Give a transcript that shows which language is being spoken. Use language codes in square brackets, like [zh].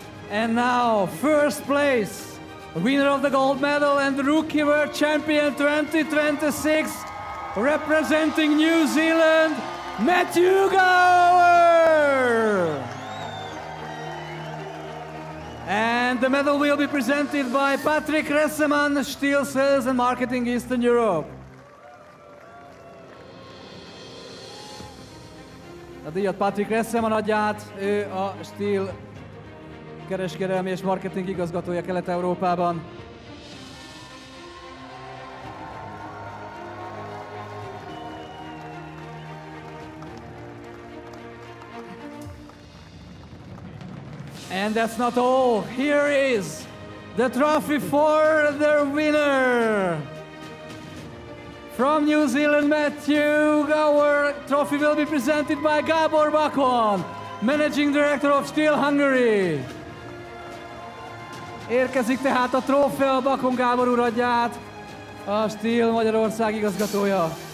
[en] And now, first place, winner of the gold medal and Rookie World Champion 2026, representing New Zealand, Matthew Gower. And the medal will be presented by Patrick Resseman, STIHL Sales and Marketing Eastern Europe. [hu] A díjat Patrick Resseman adja át, ő a STIHL kereskedelmi és marketing igazgatója Kelet-Európában. [en] And that's not all. Here is the trophy for the winner. From New Zealand, Matthew Gower. Trophy will be presented by Gábor Bakon, Managing Director of STIHL Hungary. [hu] Érkezik tehát a trófea, Bakon Gábor úr adja át, a STIHL Magyarország igazgatója.